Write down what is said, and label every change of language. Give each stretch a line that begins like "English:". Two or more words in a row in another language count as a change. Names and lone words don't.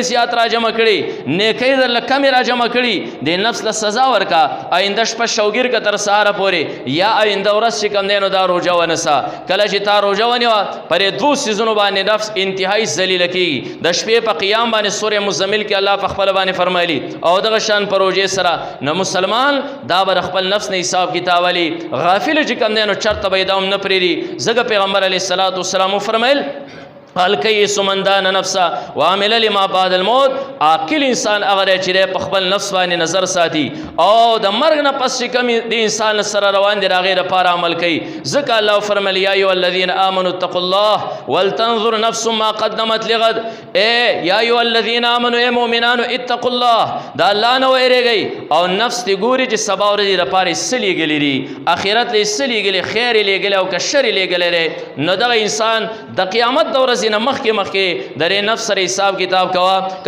Pashto: زیات را جمع کړي نیکۍ درله کمې را جمع کړي دې نفس له سزا ورکا آینده شپه شوګیر که تر سهاره پورې یا آینده ورځ چې کوم دی نو دا روژه ونیسه کله چې تا روژه ونیوه پر دې 2 څیزونو باندې نفس انتهایی ذلیله کېږي د شپې په قیام باندې سورې مزمل کې الله په خپله باندې فرمایلي او دغه شان په روژې سره نو مسلمان دا به خپل نفس نه حساب کتاب ولي غافل چې کوم دی نو چرته به یې دا هم نه پرېږدي ځکه پیغمبر
Arabic: علیه الصلاۃ والسلام
Pashto: وفرمیل
Arabic: الکیس من دان نفسه وعمل لما بعد الموت
Pashto: عاقل انسان هغه دی چې په خپل نفس باندې نظر ساتي او د مرګ نه پس چې کوم د انسان سره روان دي د هغې دپاره عمل کوي ځکه الله فرمیل
Arabic: یا ایها الذین آمنوا اتقوا الله ولتنظر نفس ما قدمت لغد یا ایها الذین آمنوا
Pashto: ای مؤمنانو
Arabic: اتقوا الله
Pashto: د الله نه ویرېږئ او نفس دې ګوري چې سبا ورځې دپاره یې څه لیږلي دي آخرت له یې څه لیږلي خیر یې لیږلی او که شر یې لیږلی دی نو دغه انسان د قیامت د ورځې ورځې نه مخکې درې نفس سره حساب کتاب کوا که